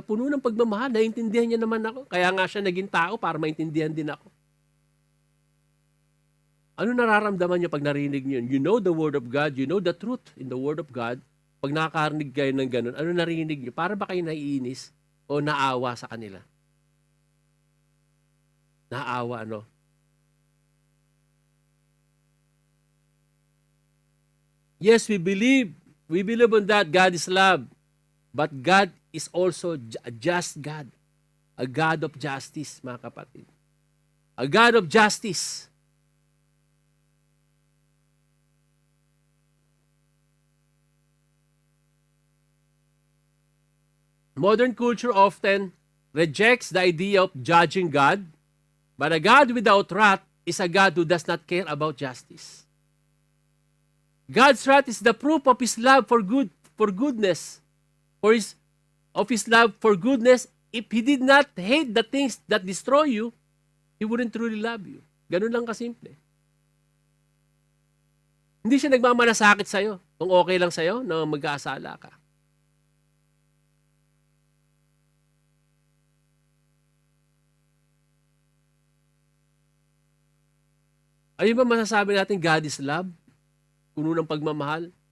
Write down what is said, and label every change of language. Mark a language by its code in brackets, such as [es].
[tl] Puno ng pagmamahal, naiintindihan niya naman ako. Kaya nga siya naging tao para maintindihan din ako. Ano nararamdaman niyo pag narinig niyo? [en] You know the Word of God, you know the truth in the Word of God. [tl] Pag nakakarinig kayo ng ganun, ano narinig niyo? Para ba kayo naiinis o naawa sa kanila? Naawa, no? [en] Yes, we believe on that God is love. But God is also a just God. A God of justice, [tl] mga kapatid. [en] A God of justice. Modern culture often rejects the idea of judging God, but a God without wrath is a God who does not care about justice. God's wrath is the proof of His love for goodness. Of His love for goodness. If He did not hate the things that destroy you, He wouldn't truly love you. [tl] Ganun lang kasimple. Hindi siya nagmamalasakit sa'yo kung okay lang sa'yo na magkasala ka. Ayun ba masasabi natin [en] God is love? [tl] Puno ng pagmamahal?